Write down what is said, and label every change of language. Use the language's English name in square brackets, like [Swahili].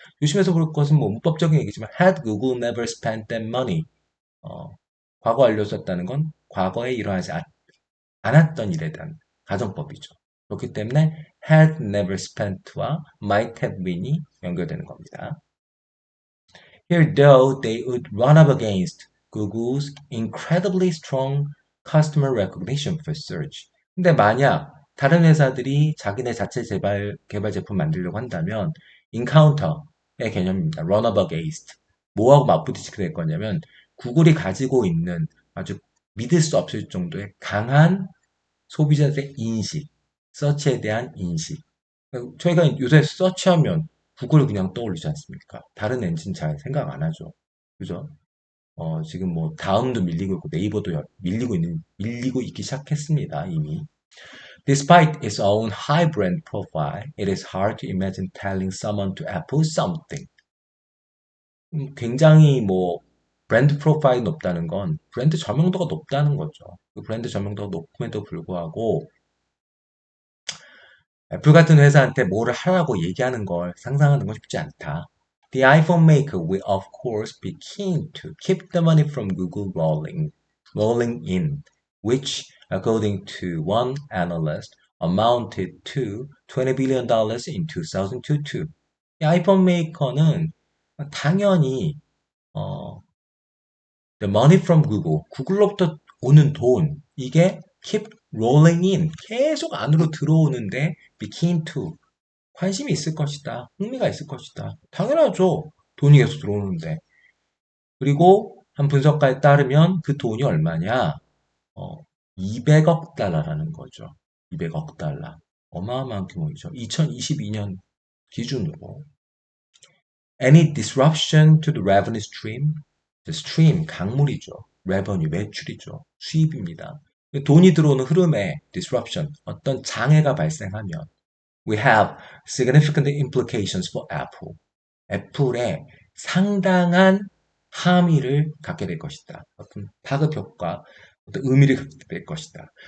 [Korean] 조심해서 볼 것은 뭐 문법적인 얘기지만 [English] had Google never spent that money [Korean] 과거 완료 썼다는 건 과거에 일어나지 않았던 일에 대한 가정법이죠. 그렇기 때문에 [English] had never spent [Korean] 와 [English] might have been [Korean] 이 연결되는 겁니다. [English] Here, though, they would run up against Google's incredibly strong customer recognition for search. [Korean] 근데 만약 다른 회사들이 자기네 자체 개발 제품 만들려고 한다면 encounter의 개념입니다. [English] run up against. [Korean] 뭐하고 맞부딪히게 될 거냐면 구글이 가지고 있는 아주 믿을 수 없을 정도의 강한 소비자들의 인식, 서치에 대한 인식. 저희가 요새 서치하면 구글 그냥 떠올리지 않습니까? 다른 엔진 잘 생각 안 하죠. 그죠? 지금 뭐 다음도 밀리고 있고 네이버도 밀리고 있기 시작했습니다, 이미. [English] Despite its own high brand profile, it is hard to imagine telling someone to Apple something. [Korean] 굉장히 뭐 브랜드 프로파일이 높다는 건 브랜드 저명도가 높다는 거죠. 그 브랜드 저명도가 높음에도 불구하고 애플 같은 회사한테 뭐를 하라고 얘기하는 걸 상상하는 건 쉽지 않다. [English] The iPhone maker will of course be keen to keep the money from Google rolling in, which, according to one analyst, amounted to $20 billion in 2022. [Korean] 이 아이폰 메이커는 당연히 [English] the money from Google, [Korean] 구글로부터 오는 돈, 이게 [English] keep rolling in, [Korean] 계속 안으로 들어오는데 [English] be keen to, [Korean] 관심이 있을 것이다. 흥미가 있을 것이다. 당연하죠. 돈이 계속 들어오는데. 그리고 한 분석가에 따르면 그 돈이 얼마냐? 200억 달러라는 거죠. 200억 달러. 어마어마한 규모이죠. 2022년 기준으로. [English] Any disruption to the revenue stream? The stream, [Korean] 강물이죠. [English] revenue, [Korean] 매출이죠. 수입입니다. 돈이 들어오는 흐름에 [English] disruption, [Korean] 어떤 장애가 발생하면 [English] we have significant implications for Apple. [Korean] 애플에 상당한 함의를 갖게 될 것이다. 어떤 파급 효과, 어떤 의미를 갖게 될 것이다.